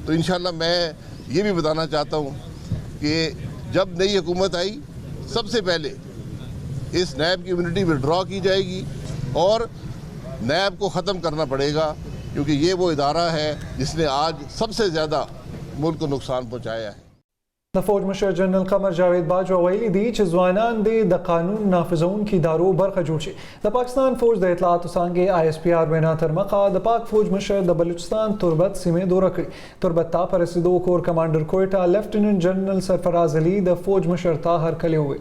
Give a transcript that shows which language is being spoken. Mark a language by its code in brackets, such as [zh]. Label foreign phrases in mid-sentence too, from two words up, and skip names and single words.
[ur] تو [ar] إن شاء الله [ur] میں یہ بھی بتانا چاہتا ہوں کہ جب نئی حکومت آئی، سب سے پہلے اس نیب کی [en] immunity withdraw [ur] کی جائے گی اور نیب کو ختم کرنا پڑے گا، کیونکہ یہ وہ ادارہ ہے جس نے آج سب سے زیادہ ملک کو نقصان پہنچایا ہے. [ps] د فوج مشر جنرال قمر جاوید باجوه ویلي دي چې ځوانان دې د قانون نافذونکو ادارو برخه جوړ شي. د پاکستان فوج د اطلاعاتو څانګې ISPR وینا تر مخه د پاک فوج مشر د بلوچستان تربت سیمې دوره کړې. تربت ته په رسیدو [en] Corps Commander [ps] کوئټه [en] Lieutenant General [ps] سرفراز علي د فوج مشر ته هرکلی وویل.